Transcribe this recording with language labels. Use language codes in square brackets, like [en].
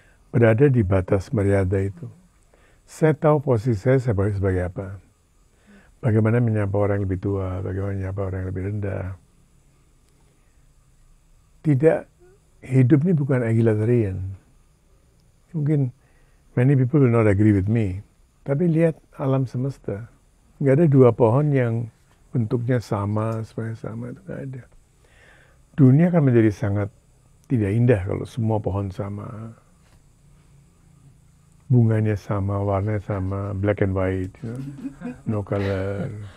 [id] Berada di batas meriada itu. Saya tahu posisi saya sebagai apa. Bagaimana menyapa orang yang lebih tua, bagaimana menyapa orang yang lebih rendah. Tidak, hidup ini bukan egalitarian. Mungkin [en] many people will not agree with me. [id] Tapi lihat alam semesta. Nggak ada dua pohon yang bentuknya sama, semuanya sama, itu nggak ada. Dunia akan menjadi sangat tidak indah kalau semua pohon sama. Bunganya sama, warnanya sama, [en] black and white, you know? No color.